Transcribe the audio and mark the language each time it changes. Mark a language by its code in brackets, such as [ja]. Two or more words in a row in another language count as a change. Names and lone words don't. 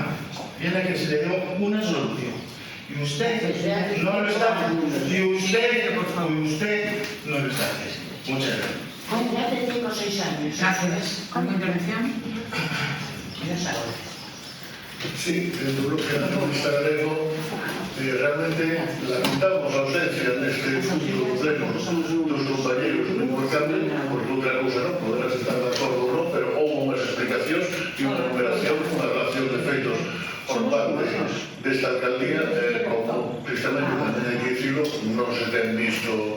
[es] Viene a que se le dio una solución. Y usted no lo está haciendo. Y usted no lo está haciendo. Muchas gracias. Ya hace 5 o 6 años. Gracias. ¿Alguna intervención? [gl] Sí, desde o bloque nacionalista galego realmente lamentamos a ausencia neste punto pleno dos compañeros do Intercambio, porque outra cousa non, poderás estar de acordo ou non, pero houve unhas explicacións e unha numeración, unha relación de feitos por parte desta alcaldía, como precisamente tamén hai que dicirlo, non se ten visto,